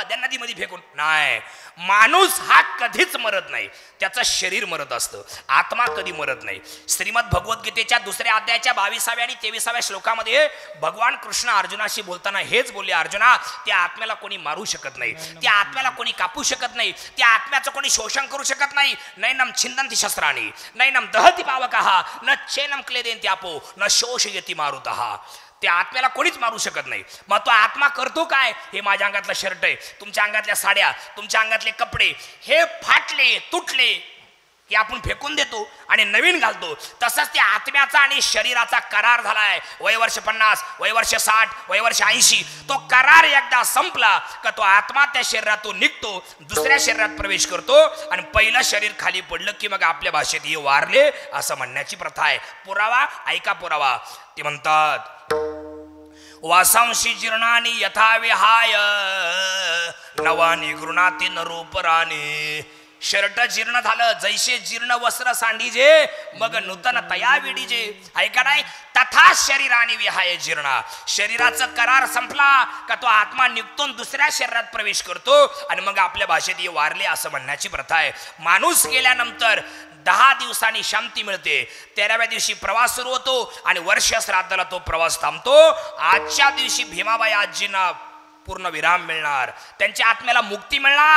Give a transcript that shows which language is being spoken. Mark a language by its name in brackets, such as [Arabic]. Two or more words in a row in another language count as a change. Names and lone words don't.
[Marathi] त्या नदीमध्ये फेकून नाही. माणूस हा कधीच मरत नाही त्याचं शरीर मरत असतं आत्मा कधी मरत नाही. श्रीमद भगवद्गीतेच्या 2ऱ्या अध्यायाच्या 22व्या आणि 23व्या श्लोकामध्ये भगवान कृष्ण अर्जुनाशी बोलताना हेच बोलले अर्जुना त्या आत्म्याला कोणी मारू शकत नाही त्या आत्म्याला कोणी कापू शकत नाही त्या आत्म्याचं कोणी शोषण करू शकत नाही. [Sanskrit] नैनम छिंदन्ति शस्त्राणि नैनम दहति पावकः न चैनम क्लेदेन्ति आपो न शोषयति मारुतः. [Marathi] त्या आत्म्याला कोणीच मारू शकत नाही. मग तो आत्मा करतो काय? हे माझ्या अंगातलं शर्ट आहे, तुमच्या अंगातल्या साड्या, तुमच्या अंगातले कपडे हे फाटले तुटले की आपण फेकून देतो आणि नवीन घालतो. तसंच त्या आत्म्याचा आणि शरीराचा करार झालाय. वयवर्ष 50, वयवर्ष 60, वयवर्ष 80. तो करार एकदा संपला का तो आत्मा त्या शरीरातून निघतो, दुसऱ्या शरीरात प्रवेश करतो आणि पहिलं शरीर खाली पडलं की मग आपल्या भाषेत हे वारले असं म्हणण्याची प्रथा आहे. पुरावा ऐका, पुरावा. ते म्हणतात [Sanskrit] वासांशी जीर्णानी यथा विहाय नवानी गृणाती नरूपराणी. [Marathi] शर्ट जीर्ण झालं, जैसे जीर्ण वस्त्र सांडीजे मग नूतन तया विडीजे. ऐका नाही, [Sanskrit] तथा शरीराने विहाय जीर्णा. [Marathi] शरीराचा करार संपला का तो आत्मा निघतो दुसऱ्या शरीरात प्रवेश करतो आणि मग आपल्या भाषेत हे वारले असं म्हणण्याची प्रथा आहे. माणूस गेल्यानंतर 10 दिवसांनी शांती मिळते. 13व्या दिवशी प्रवास सुरू होतो आणि वर्ष श्राद्धाला तो प्रवास थांबतो. आजच्या दिवशी भीमाबाई आजींना पूर्ण विराम मिळणार, त्यांच्या आत्म्याला मुक्ती मिळणार.